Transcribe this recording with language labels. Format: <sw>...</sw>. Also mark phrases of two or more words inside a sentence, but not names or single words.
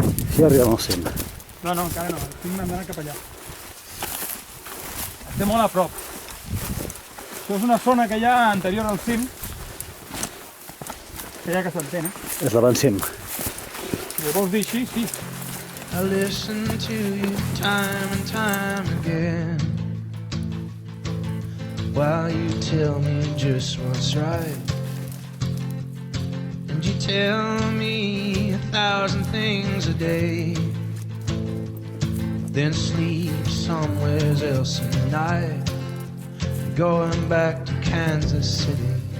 <ca>Així arribem al cim. No, encara no, tinc d'anar cap allà. Estem molt a prop. Això és una zona que hi ha anterior al cim, que ja que s'entén, És l'avancim. Si ho vols dir així, sí.</ca> <en>I listen to you time and time again, while you tell me just what's right, and you tell me 1,000 things a day, then sleep somewhere else at night, going back to Kansas City.</en>